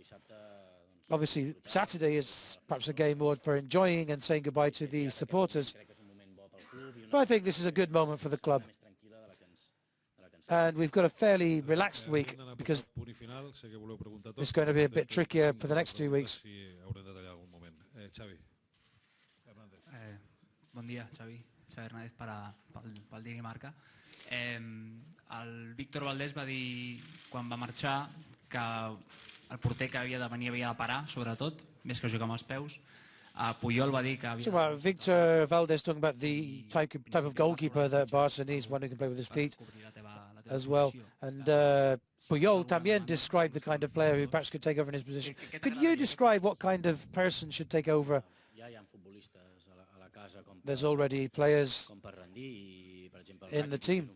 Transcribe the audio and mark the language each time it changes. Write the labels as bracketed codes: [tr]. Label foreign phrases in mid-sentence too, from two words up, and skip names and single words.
[en] Obviously, Saturday is perhaps a game more for enjoying and saying goodbye to the supporters. But I think this is a good moment for the club. And we've got a fairly relaxed week because it's going to be a bit trickier for the next 2 weeks. [ca] Bon dia, Xavi. Xavi Hernández pel Dinamarca. El Víctor Valdés va dir, quan va marxar, que el porter que havia de venir havia de parar, sobretot, més que jugar amb els peus. Puyol va dir que havia... [en] So Victor Valdés talking about the type of goalkeeper that Barca needs, one who can play with his feet as well. And Puyol también described the kind of player who perhaps could take over in his position. Could you describe what kind of person should take over? There's already players in the team.